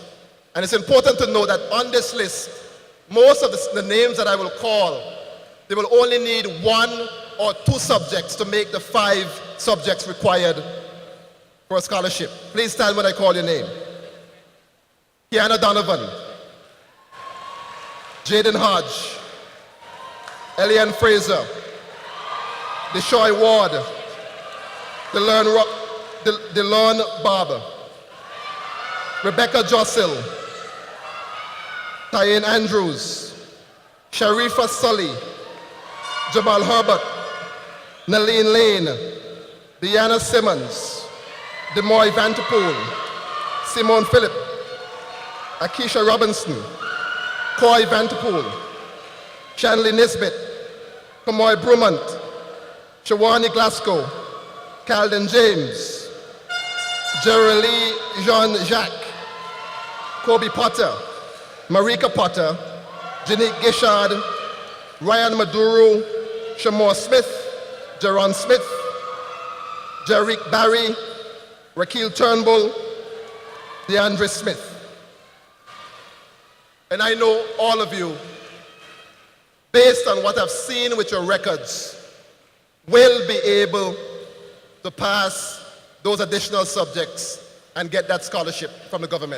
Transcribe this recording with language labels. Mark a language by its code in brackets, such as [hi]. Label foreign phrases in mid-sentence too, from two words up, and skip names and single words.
[en] And it's important to know that on this list, most of the names that I will call, they will only need 1 or 2 subjects to make the 5 subjects required for a scholarship. Please stand when I call your name. Kiana Donovan, Jaden Hodge, Eliane Fraser, Deshoy Ward, DeLorne Barber, Rebecca Jossil, Tyann Andrews, Sharifa Sully, Jamal Herbert, Nalene Lane, Deanna Simmons, Demoy Vanterpool, Simone Phillip, Akisha Robinson, Coy Vanterpool, Shanley Nisbet, Kamoy Brumant, Shawani Glasgow, Calden James, Jerelie Jean-Jacques, Kobe Potter, Marika Potter, Janique Gishard, Ryan Maduro, Shamor Smith, Jaron Smith, Jerick Barry, Raquel Turnbull, DeAndre Smith. And I know all of you, based on what I've seen with your records, will be able to pass those additional subjects and get that scholarship from the government.